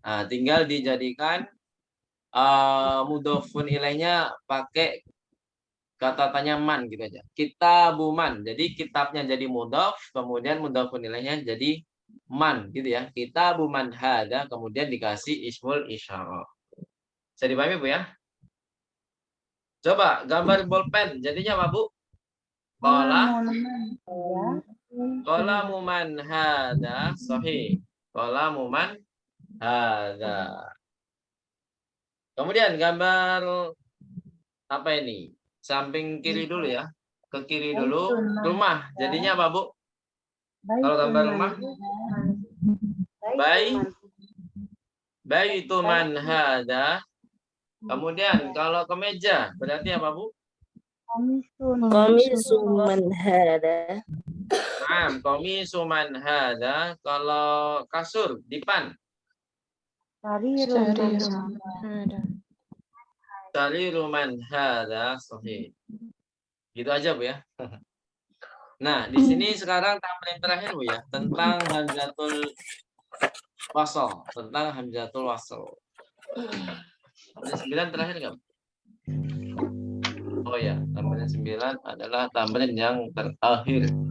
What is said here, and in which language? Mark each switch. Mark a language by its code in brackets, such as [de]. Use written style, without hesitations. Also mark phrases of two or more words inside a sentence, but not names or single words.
[id] Nah, tinggal dijadikan [ar] mudhofun ilaihnya [id] pakai kata tanya man gitu aja. [ar] Kitabuman. [id] Jadi kitabnya jadi mudhof, kemudian [ar] mudhofun ilaihnya [id] jadi man gitu ya. [ar] Kitabuman hada, [id] kemudian dikasih [ar] ismul isyarah. [id] Bisa dipahami Bu ya? Coba gambar bolpen. Jadinya apa Bu? [ar] Kola. Kola muman hada. Sahih. Kola muman hada. [id] Kemudian gambar apa ini? Samping kiri dulu ya. Ke kiri dulu. Rumah. Jadinya apa Bu? Kalau gambar rumah? [ar] Baitu man hada. [id] Kemudian kalau kemeja berarti apa Bu? [ar] Komisu man hada. Komisu man hada. [id] Kalau kasur dipan. [ar] Sariru man hada. [id] Sahih. Gitu aja Bu ya. Nah, di sini sekarang tambahan terakhir Bu ya, tentang [ar] hamzatul wasl, [id] Tambahan 9 terakhir enggak? Oh ya, tambahan 9 adalah tambahan yang terakhir.